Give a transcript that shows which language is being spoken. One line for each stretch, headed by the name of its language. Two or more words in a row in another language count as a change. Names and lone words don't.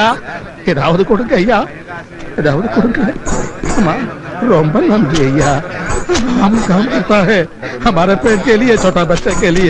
Tamil: ஏதாவது கொடுங்க ஐயா, ஏதாவது கொடுங்க. ரொம்ப நன்றி ஐயா.
Hindi: हम काम करता है हमारे पेट के लिए, छोटा बच्चे के लिए.